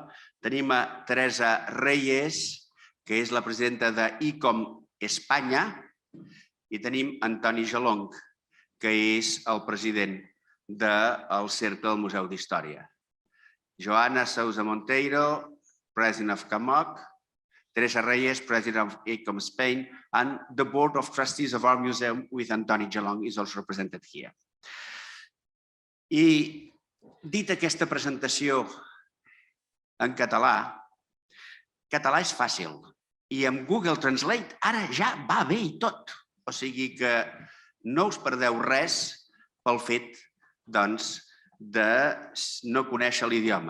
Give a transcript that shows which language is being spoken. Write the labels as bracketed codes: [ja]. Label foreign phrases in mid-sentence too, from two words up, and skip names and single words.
[ca] Tenim a Teresa Reyes, que és la presidenta d'ICOM Espanya, i tenim Antoni Gelong, que és el president del Cercle del Museu d'Història. [en] Joana Sousa Monteiro, President of CAMOC, Teresa Reyes, President of ICOM Spain, and the Board of Trustees of our museum with Antoni Gelong is also represented here. [ca] I dit aquesta presentació en català és fàcil i amb Google Translate ara ja va bé i tot. O sigui que no us perdeu res pel fet, doncs, de no conèixer l'idioma.